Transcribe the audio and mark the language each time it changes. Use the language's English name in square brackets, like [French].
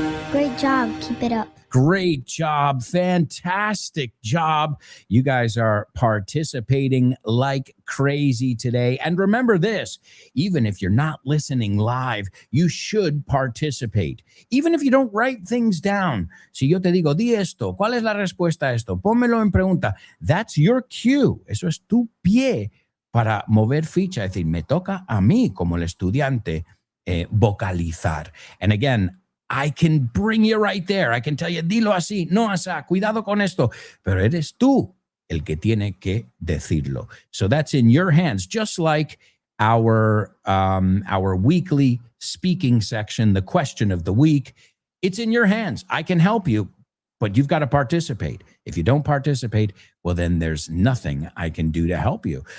[English] Great job. Keep it up. Great job. Fantastic job. You guys are participating like crazy today. And remember this, even if you're not listening live, you should participate. Even if you don't write things down. [Spanish] Si yo te digo, di esto, ¿cuál es la respuesta a esto? Pónmelo en pregunta. [English] That's your cue. [Spanish] Eso es tu pie para mover ficha. Es decir, me toca a mí como el estudiante vocalizar. [English] And again, I can bring you right there. I can tell you, [Spanish] dilo así, no asá, cuidado con esto. Pero eres tú el que tiene que decirlo. [English] So that's in your hands, just like our weekly speaking section, the question of the week. It's in your hands. I can help you, but you've got to participate. If you don't participate, well, then there's nothing I can do to help you.